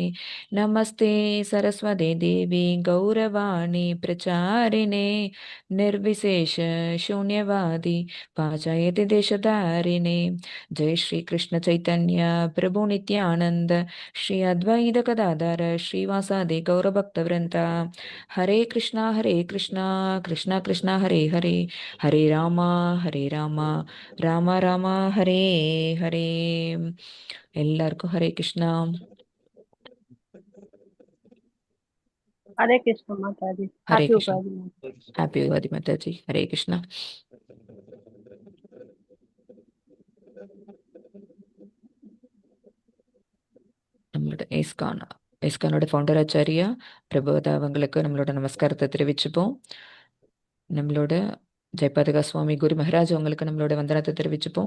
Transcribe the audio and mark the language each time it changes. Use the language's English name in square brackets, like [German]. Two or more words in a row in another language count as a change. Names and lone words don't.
[Sanskrit] नमस्ते सरस्वते देवी गौरवाणी प्रचारिणे निर्विशेष शून्यवादी पाचायति देशधारिणे. जय श्री कृष्ण चैतन्य प्रभु नित्यानंद श्री अद्वैत गदाधर श्रीवासादि गौरभक्तवृंदा. हरे कृष्णा कृष्णा कृष्णा हरे हरे, हरे रामा रामा रामा हरे हरे. [Tamil] எல்லாருக்கும் ஹரே கிருஷ்ணா. [Hindi] हरे कृष्ण माताजी. हरे हैप्पी कृष्ण. उगादी। हैप्पी उगादी माताजी. हरे कृष्णा. [Tamil] நம்மளோட இஸ்கானோட ஃபவுண்டர் ஆச்சாரியா பிரபுதா அவங்களுக்கு நம்மளோட நமஸ்காரத்தை தெரிவிச்சுப்போம். நம்மளோட ஜெயபாதகா சுவாமி குரு மகாராஜ் அவங்களுக்கு நம்மளோட வந்தனத்தை தெரிவிச்சுப்போம்.